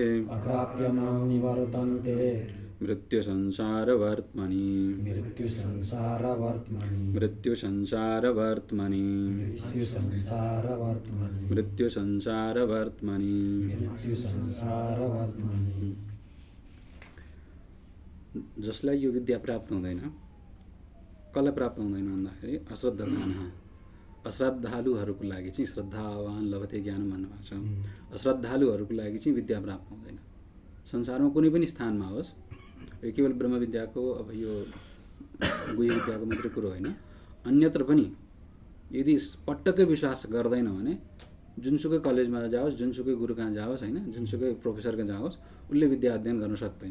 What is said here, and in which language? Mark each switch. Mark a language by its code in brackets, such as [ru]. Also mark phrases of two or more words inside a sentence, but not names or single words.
[sa] अप्राप्य मां निवर्तन्ते, मृत्युसंसारवर्त्मनि, मृत्युसंसारवर्त्मनि, मृत्युसंसारवर्त्मनि, मृत्युसंसारवर्त्मनि, मृत्युसंसारवर्त्मनि। मृत्युसंसारवर्त्मनि। [ne] जसलाई यो विद्या प्राप्त हुँदैन, कसलाई प्राप्त हुँदैन भन्दाखेरि अश्रद्धधानः, अश्रद्धालुहरूको लागि चाहिँ [sa] श्रद्धावान लभते ज्ञान [ne] भन्नुभएको छ। अश्रद्धालुहरूको लागि चाहिँ विद्या प्राप्त हुँदैन। संसारमा कुनै पनि स्थानमा होस् यो केवल ब्रह्म विद्याको अब यो गुह्य विद्याको मात्रै कुरो होइन, अन्यत्र पनि यदि पटक्कै विश्वास गर्दैन भने जुनसुकै कलेजमा जाओस्, जुनसुकै गुरु कहाँ जाओस् होइन, जुनसुकै प्रोफेसर कहाँ जाओस्, उसले विद्या अध्ययन गर्न सक्दैन।